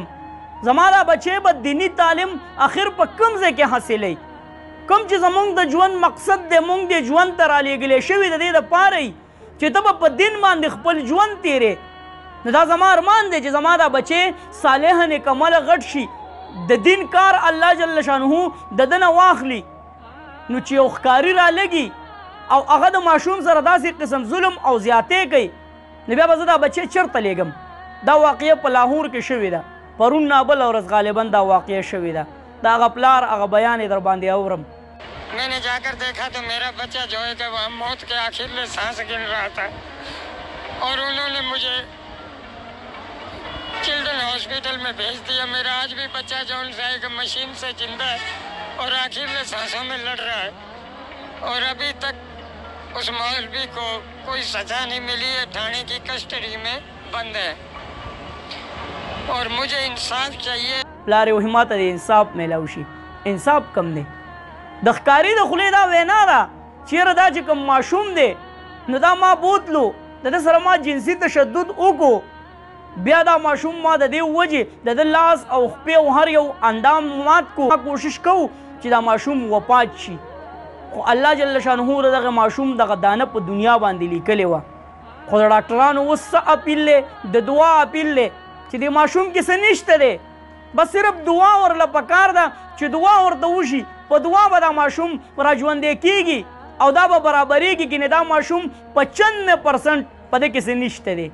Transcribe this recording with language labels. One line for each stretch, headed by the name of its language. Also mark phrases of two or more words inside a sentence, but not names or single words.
Pashto: زما دا بچی به دیني تعلیم اخر په کوم ځای کې حاصلوي کوم چې زمونږ د ژوند مقصد دی مونږ دې ژوند ته رالیږلی شوي د دې دپاره یي چې ته به په دین باندې خپل ژوند تیرې نو دا زما ارمان دی چې زما دا بچی صالح نیکعمله غټ شي د دین کار الله جل شانه د ده نه واخلي نو چې یو ښکاري رالګي او هغه د ماشوم سره داسې قسم ظلم او زیاتې کوي نو بیا به زه دا بچی چېرته لیږم. دا واقعه په لاهور کې شوې ده پرون نابل ورځ غالبا دا واقعه شوې ده دا هغه پلار هغه بیان یې در باندې اورم.
Urdu: میں نے جا کر دیکھا تو میرا بچہ جو ہے کہ وہاں موت کے آخر میں سانس گن رہا تھا اور انہوں نے مجھے
English: children hospital
Urdu: میں بھیج دیا. میرا آج بھی بچہ جو ہے کہ مشین سے زندہ ہے اور آخر میں سانسوں میں لڑ رہا ہے اور ابھی تک اس مولوی کو کوئی سزا نہیں ملی ہے. تھانے کی کسٹڈی میں بند ہے اور مجھے انصاف چاہیے.
Pashto: پلار یې همت د انصاف میلاو شي. انصاف کم دی د ښکاري د خولې دا وینا ده چیرې دا چې کوم ماشوم دی نو دا ما بوتلو د ده سره ما جنسي تشدد وکړو بیا دا ماشوم ما د دې وجې د ده لاس او خپې او هر یو اندام مات کو کوشش کوو چې دا ماشوم وفات شي خو الله جل شانه د دغه ماشوم دغه دانه په دنیا باندې لیکلې وه خو د ډاکټرانو اوس څه اپیل دی د دعا اپیل دی چې د ماشوم کې څه نشته دی بس صرف دعا ورله پکار ده چې دعا ورته وشي په دعا به دا ماشوم را ژوندی کیږي او دا به برابریږي که نه دا ماشوم 95% په ده کې څه نشته دی.